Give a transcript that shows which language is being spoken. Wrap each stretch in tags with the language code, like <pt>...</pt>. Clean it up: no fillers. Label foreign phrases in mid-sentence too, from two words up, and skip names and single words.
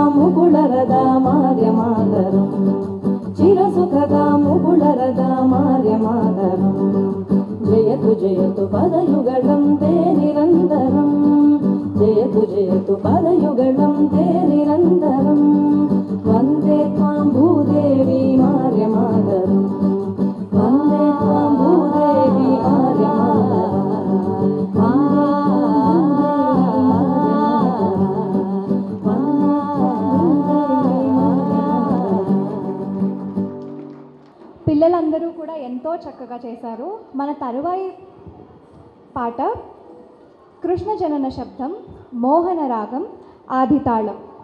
<sa>मुकुलरदां आर्यमातरं चिरसुखदां मुकुलरदां आर्यमातरं जयतु जयतु पदयुगलं ते निरन्तरं जयतु जयतु पदयुगलं ते निरन्तरं वन्दे त्वां भूदेवी आर्यमातरं वन्दे त्वां भूदेवी आर्यमातरं</sa> <te>పిల్లలందరూ కూడా ఎంతో చక్కగా చేశారు. మన తరువాయి పాట కృష్ణ జనన శబ్దం మోహన రాగం ఆదితాళం.</te>